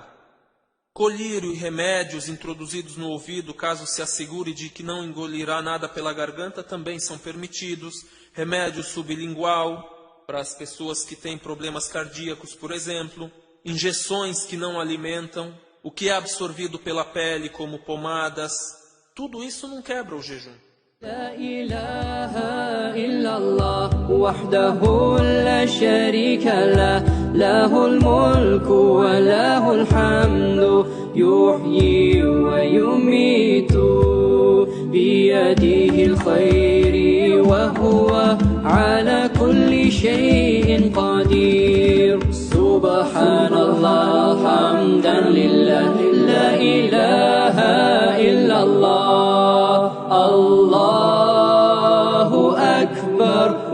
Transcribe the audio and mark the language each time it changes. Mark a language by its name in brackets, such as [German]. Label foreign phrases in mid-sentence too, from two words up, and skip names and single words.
[Portuguese] Colírio e remédios introduzidos no ouvido, caso se assegure de que não engolirá nada pela garganta, também são permitidos. Remédio sublingual, para as pessoas que têm problemas cardíacos, por exemplo. Injeções que não alimentam. O que é absorvido pela pele, como pomadas. Tudo isso não quebra o jejum. [Arabic] لا إله إلا الله وحده لا شريك له له الملك وله الحمد يحيي ويميت بيده الخير وهو على كل شيء قدير سبحان الله حمدا لله لا إله إلا الله الله أكبر